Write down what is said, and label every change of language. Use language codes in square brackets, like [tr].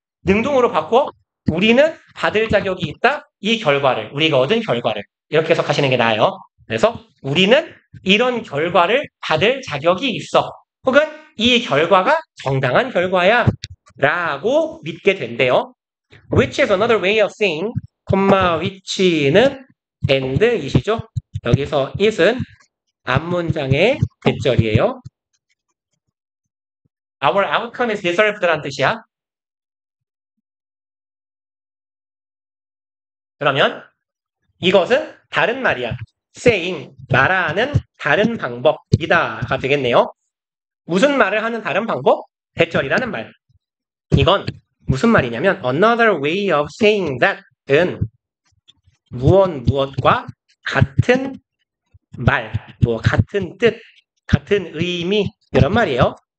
[ko] 능동으로 바꿔 우리는 받을 자격이 있다. 이 결과를 우리가 얻은 결과를 이렇게 해석하시는 게 나아요. 그래서 우리는 이런 결과를 받을 자격이 있어. 혹은 이 결과가 정당한 결과야 라고 믿게 된대요. [en] Which is another way of saying, [ko] which는 and이시죠. 여기서 it은 앞문장의 대절이에요. [en] Our outcome is deserved라는 뜻이야. [ko] 그러면 이것은 다른 말이야. saying, 말하는 다른 방법이다가 되겠네요. 무슨 말을 하는 다른 방법? 대절이라는 말. 이건 무슨 말이냐면 another way of saying that은 무엇과 같은 말, 뭐 같은 뜻, 같은 의미 이런 말이에요.